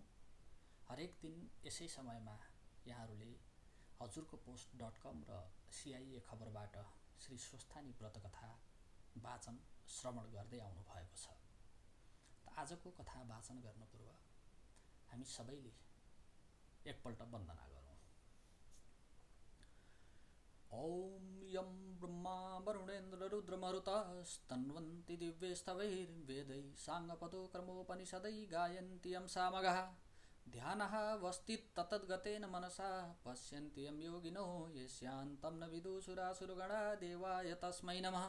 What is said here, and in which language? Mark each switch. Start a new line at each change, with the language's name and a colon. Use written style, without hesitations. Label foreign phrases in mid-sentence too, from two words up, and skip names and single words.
Nepali: हरेक दिन यसै समयमा यहाँहरूले हजुरको पोस्ट.com र CIA खबरबाट श्री स्वस्थानी व्रतकथा वाचन श्रवण गर्दै आउनु भएको छ। आजको कथा वाचन गर्न पूर्व हामी सबैले एकपल्ट वन्दना गरौँ।
Sanskrit: ओम यम ब्रह्मा वरुणेन्द्र रुद्रमरुतस्तन्वन्ति दिव्यैस्तवैर्वेदैः साङ्गपदो कर्मोपनिषदै गायन्ति यं सामगाः ध्यानः वस्तिस्ततद्गतेन मनसा पश्यन्ति यं योगिनो यस्यान्तं न विदुषुरासुरगणा देवाय तस्मै नमः।